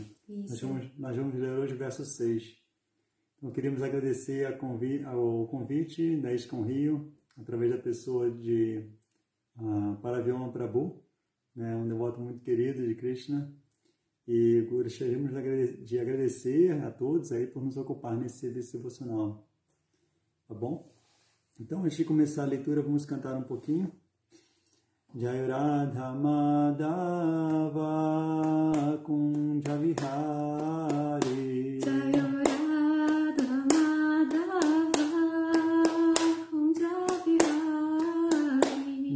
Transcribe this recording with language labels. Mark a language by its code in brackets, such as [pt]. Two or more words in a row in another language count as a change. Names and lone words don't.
[pt] Nós vamos ler hoje o verso 6. Então, queríamos agradecer ao convite da ISKCON Rio, através da pessoa de Paravyoma Prabhu, né, um devoto muito querido de Krishna, e gostaríamos de agradecer a todos aí por nos ocupar nesse serviço devocional. Tá bom? Então, antes de começar a leitura, vamos cantar um pouquinho. [sa] Jai Radha Madhava Kunja Vihari. Jai Radha Madhava Kunja Vihari.